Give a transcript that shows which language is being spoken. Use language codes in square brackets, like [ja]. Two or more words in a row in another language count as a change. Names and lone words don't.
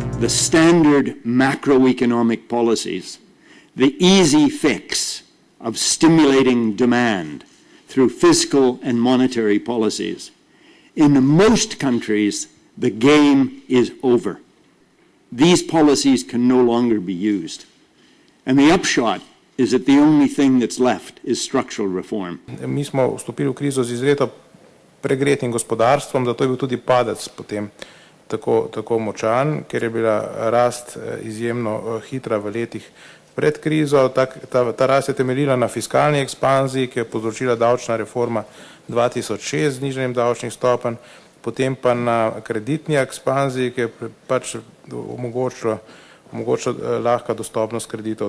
[en] standard macroeconomic policies, the easy fix of stimulating demand through fiscal and monetary policies, in most countries, the game is over. These policies can no longer be used. And the upshot is that the only thing that's left is structural reform. [sl] Mi smo vstopili v krizo z izredno pregretim gospodarstvom, zato je bil tudi padec potem tako močan, ker je bila rast izjemno hitra v letih pred krizo. Ta rast je temeljila na fiskalni ekspanziji, ki je povzročila davčna reforma 2006 z znižanjem davčnih stopenj, potem pa na kreditni ekspanziji, ki je pač omogočila lahka dostopnost kreditov.